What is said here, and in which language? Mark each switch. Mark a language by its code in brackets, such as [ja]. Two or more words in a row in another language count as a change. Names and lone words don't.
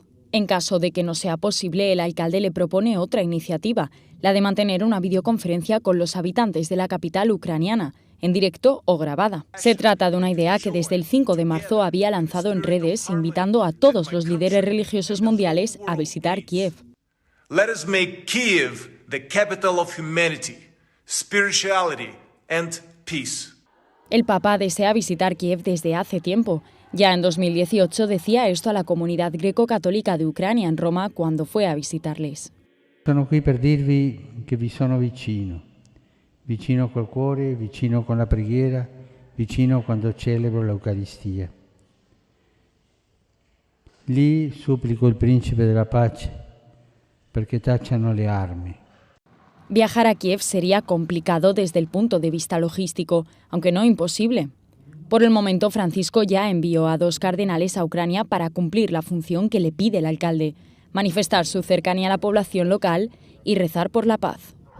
[es] En caso de que no sea posible, el alcalde le propone otra iniciativa, la de mantener una videoconferencia con los habitantes de la capital ucraniana, en directo o grabada. Se trata de una idea que desde el 5 de marzo había lanzado en redes, invitando a todos los líderes religiosos mundiales a visitar Kiev. [en] Let us make Kiev the capital of humanity, spirituality and peace. [es] El Papa desea visitar Kiev desde hace tiempo. Ya en 2018 decía esto a la comunidad greco-católica de Ucrania en Roma cuando fue a visitarles. [it] Sono qui per dirvi che vi sono vicino col cuore, vicino con la preghiera, vicino quando celebro l'Eucaristia. Lì supplico il Principe della Pace perché tacciano le armi. [es] Viajar a Kiev sería complicado desde el punto de vista logístico, aunque no imposible. Por el momento, Francisco ya envió a 2 cardenales a Ucrania para cumplir la función que le pide el alcalde, manifestar su cercanía a la población local y rezar por la paz.